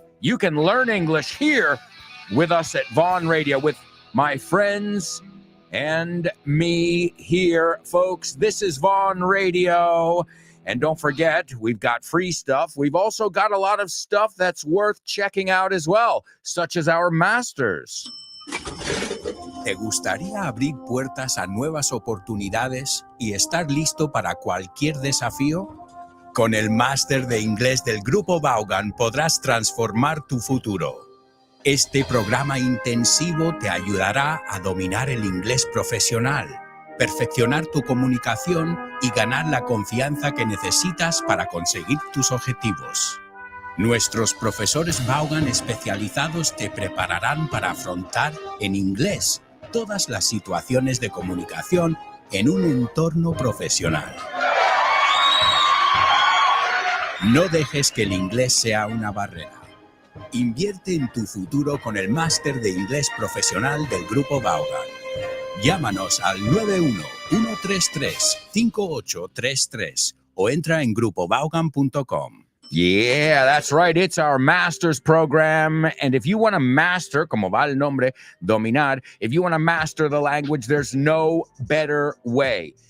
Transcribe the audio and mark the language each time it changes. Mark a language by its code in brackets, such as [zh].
[en] You can learn English here with us at Vaughn Radio, with my friends and me here, folks. This is Vaughn Radio. And don't forget, we've got free stuff. We've also got a lot of stuff that's worth checking out as well, such as our masters. [es] ¿Te gustaría abrir puertas a nuevas oportunidades y estar listo para cualquier desafío? Con el máster de inglés del Grupo Vaughan podrás transformar tu futuro. Este programa intensivo te ayudará a dominar el inglés profesional, perfeccionar tu comunicación y ganar la confianza que necesitas para conseguir tus objetivos. Nuestros profesores Vaughan especializados te prepararán para afrontar en inglés todas las situaciones de comunicación en un entorno profesional. No dejes que el inglés sea una barrera. Invierte en tu futuro con el máster de inglés profesional del Grupo Vaughan. Llámanos al 91-133-5833 o entra en grupovaughan.com. [en] Yeah, that's right. It's our master's program. And if you want to master, [es] como va el nombre, dominar, [en] if you want to master the language, there's no better way.